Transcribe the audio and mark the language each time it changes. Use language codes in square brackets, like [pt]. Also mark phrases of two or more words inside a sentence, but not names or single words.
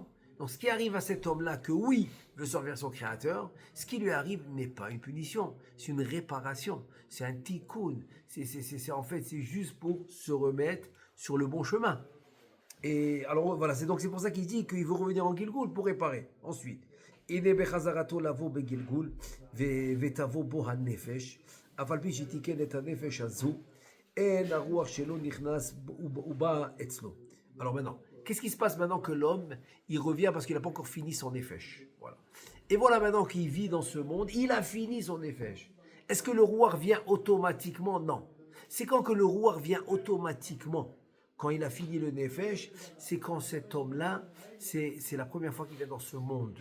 [fr] Donc ce qui arrive à cet homme-là, que oui, veut servir son créateur, ce qui lui arrive n'est pas une punition, c'est une réparation, c'est un tikkun, en fait c'est juste pour se remettre sur le bon chemin. Et alors voilà, c'est pour ça qu'il dit qu'il veut revenir en Gilgul pour réparer. Ensuite, [he] הנה בחזרתו לבוא בגלגול ותבוא בו הנפש, אף על פי שתיקן את הנפש הזו, אין הרוח שלו נכנס ובא אצלו. [fr] Alors maintenant, qu'est-ce qui se passe maintenant que l'homme, il revient parce qu'il n'a pas encore fini son nefesh. Voilà. Et voilà maintenant qu'il vit dans ce monde, il a fini son nefesh. Est-ce que le roi vient automatiquement? Non. C'est quand que le roi vient automatiquement. Quand il a fini le nefesh, c'est quand cet homme-là, c'est la première fois qu'il vient dans ce monde.